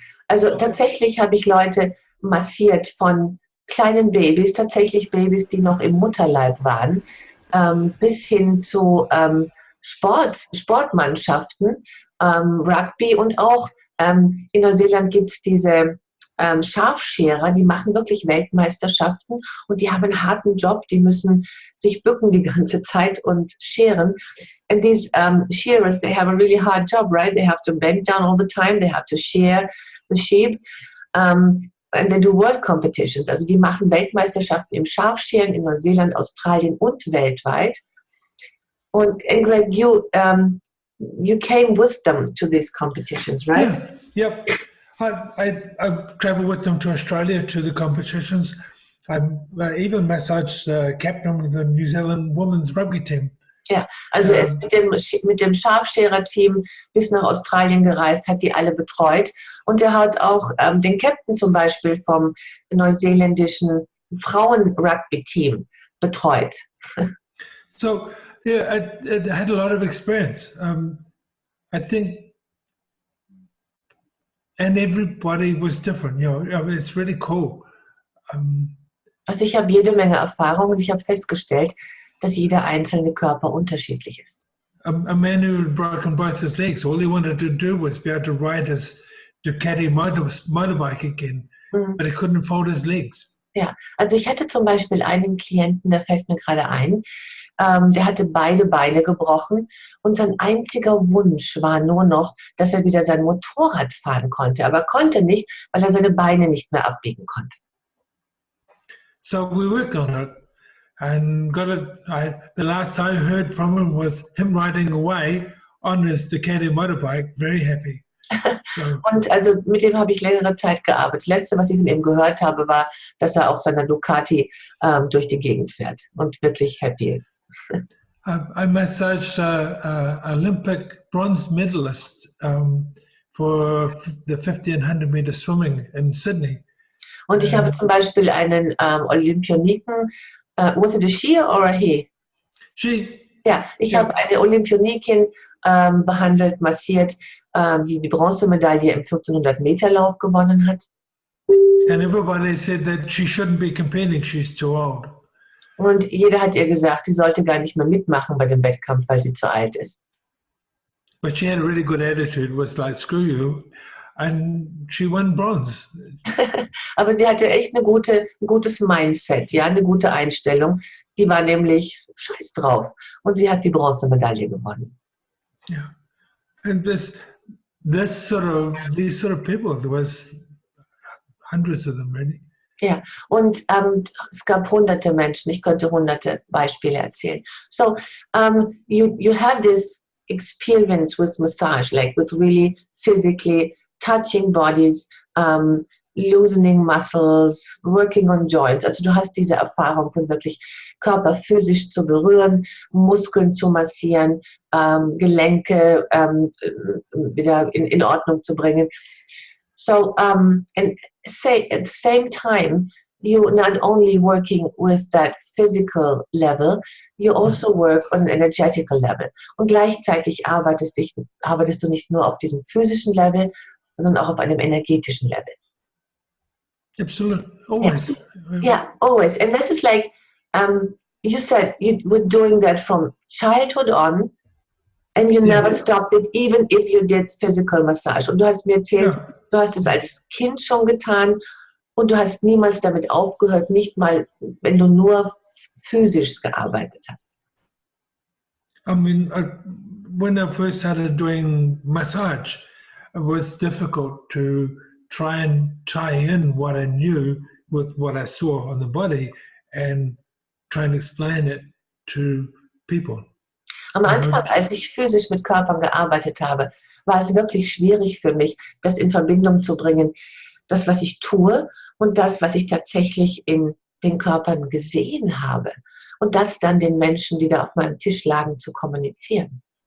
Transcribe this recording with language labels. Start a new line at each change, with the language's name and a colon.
German: Also tatsächlich habe ich Leute massiert von kleinen Babys, tatsächlich Babys, die noch im Mutterleib waren, bis hin zu Sportmannschaften, Rugby und auch in Neuseeland gibt es diese Scharfscherer, die machen wirklich Weltmeisterschaften und die haben einen harten Job, die müssen sich bücken die ganze Zeit und scheren.
English: And these shearers, they have a really hard job, right? They have to bend down all the time, they have to shear the sheep. And they do world competitions.
German: Also die machen Weltmeisterschaften im Scharfscheren in Neuseeland, Australien und weltweit.
English: Und Greg, you came with them to these competitions, right? Yeah. Yep. I traveled with them to Australia to the competitions. I even massaged the captain of the New Zealand women's rugby team.
German: Ja, also er ist mit dem Scharfscherer-Team bis nach Australien gereist, hat die alle betreut. Und er hat auch den Captain zum Beispiel vom neuseeländischen Frauen-Rugby-Team betreut.
English: So, yeah, I had a lot of experience. I think, and everybody was different, you know, it's really cool.
German: Also ich habe jede Menge Erfahrung und ich habe festgestellt, dass jeder einzelne Körper unterschiedlich ist.
English: A man who had broken both his legs, all he wanted to do was be able to ride his Ducati motorbike again, but he couldn't fold his legs.
German: Ja, also ich hatte zum Beispiel einen Klienten, der fällt mir gerade ein, der hatte beide Beine gebrochen und sein einziger Wunsch war nur noch, dass er wieder sein Motorrad fahren konnte, aber konnte nicht, weil er seine Beine nicht mehr abbiegen konnte.
English: So we worked on it and got it. The last I heard from him was him riding away on his Ducati motorbike, very happy. So.
German: Und also mit dem habe ich längere Zeit gearbeitet. Letzte, was ich von ihm gehört habe, war, dass er auf seiner Ducati durch die Gegend fährt und wirklich happy ist.
English: I massaged Olympic bronze medalist for the 50 and 100 meter swimming in Sydney.
German: Und ich habe zum Beispiel einen Olympioniken,
English: was it a she or a he? She.
German: Ja, ich habe eine Olympionikin behandelt, massiert, die die Bronzemedaille im 1500 Meter Lauf gewonnen hat.
English: And everybody said that she shouldn't be competing, she's too old.
German: Und jeder hat ihr gesagt, sie sollte gar nicht mehr mitmachen bei dem Wettkampf, weil sie zu alt ist.
English: But she had a really good attitude, was like, screw you. And she won bronze.
German: Aber sie hatte echt ein gutes Mindset, ja, eine gute Einstellung. Die war nämlich scheiß drauf. Und sie hat die Bronzemedaille gewonnen.
English: Yeah. And these sort of people, there was hundreds of them, really.
German: Ja, und es gab hunderte Menschen. Ich könnte hunderte Beispiele erzählen.
English: So, you had this experience with massage, like with really physically touching bodies, loosening muscles, working on joints.
German: Also du hast diese Erfahrung von wirklich Körper physisch zu berühren, Muskeln zu massieren, Gelenke wieder in Ordnung zu bringen.
English: So, and say at the same time, you're not only working with that physical level, you also work on an energetical level.
German: Und gleichzeitig arbeitest du nicht nur auf diesem physischen Level, sondern auch auf einem energetischen Level.
English: Absolutely, always. Yeah, always. And this is like, you said you were doing that from childhood on, and you never stopped it, even if you did physical massage.
German: Und du hast mir erzählt, du hast es als Kind schon getan und du hast niemals damit aufgehört, nicht mal, wenn du nur physisch gearbeitet hast.
English: I mean, when I first started doing massage, it was difficult to try and tie in what I knew with what I saw on the body and try and explain it to people.
German: Am Anfang, als ich physisch mit Körpern gearbeitet habe, war es wirklich schwierig für mich, das in Verbindung zu bringen, das, was ich tue und das, was ich tatsächlich in den Körpern gesehen habe. Und das dann den Menschen, die da auf meinem Tisch lagen, zu kommunizieren.